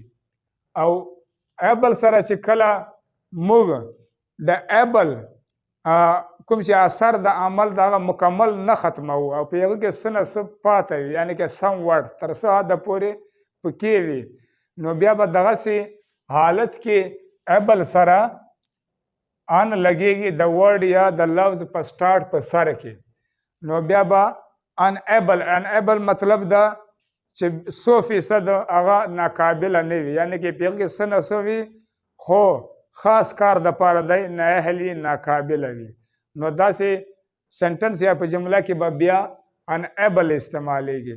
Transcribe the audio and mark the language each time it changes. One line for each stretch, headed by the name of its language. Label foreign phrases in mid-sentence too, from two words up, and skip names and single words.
Pashto: او ایبل سره چې کله موږ د ایبل کوم چې اثر د عمل دغه مکمل نه ختموو او په هغه کې څه نه څه پاته وي، یعنی کې
English: some word
Pashto: تر څه حده پورې پکې وي، نو بیا به دغسې حالت کې ایبل سره ان لګېږي د ورډ یا د لفظ په سټارټ په سر کې، نو بیا به ان ایبل. ان ایبل مطلب دا چې 100% هغه ناقابله نه وي، یعنی کې په هغه کې څه نه څه وي خو خاص کار دپاره دی نااهل وي، ناقابله وي. نو داسې سنټنس یا په جمله کې به بیا ان ایبل استعمالیږي.